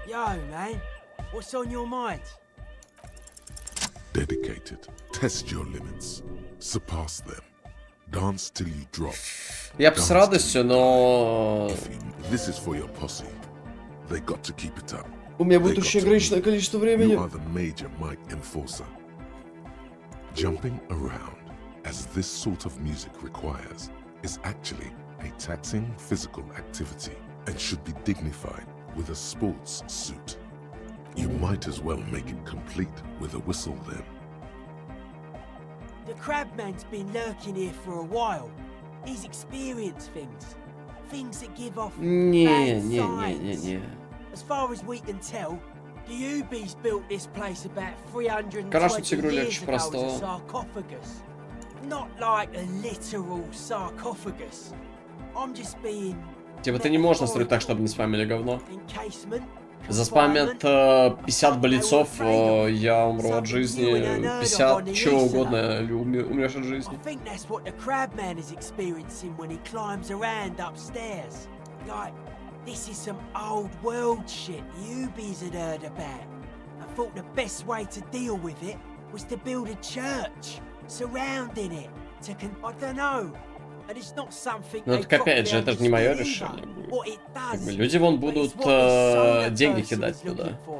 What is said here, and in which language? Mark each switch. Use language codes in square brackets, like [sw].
[en] Yo, man. What's on your mind? Dedicated. Test your limits. Surpass them. Dance till you drop. [ru] Я бы с радостью, но... [en] This is for your posse. They got to keep it up. [ru] У меня будет очень ограниченное количество времени. [en] You are the major might enforcer. Jumping around, as this sort of music requires, is actually a taxing physical activity and should be dignified with a sports suit. You might as well make it complete with a whistle then. The Crabman's been lurking here for a while. He's experienced things. Things that give off bad signs. As far as we can tell, the Ubies built this place about 320 years ago as a sarcophagus. Not like a literal sarcophagus. I'm just being... [ru] Типа ты не можешь настроить так, чтобы не спамили говно. Заспамят 50 болецов, я умру от жизни, 50 чего угодно, умрешь от жизни. [en] I think that's what the Crabman is experiencing when he climbs around upstairs. Like, this is some old world shit Ubies had heard about. I thought the best way to deal with it was to build a church surrounding it. I don't know. [ru] Ну так опять же, это же не мое решение. Как бы люди вон будут деньги кидать туда.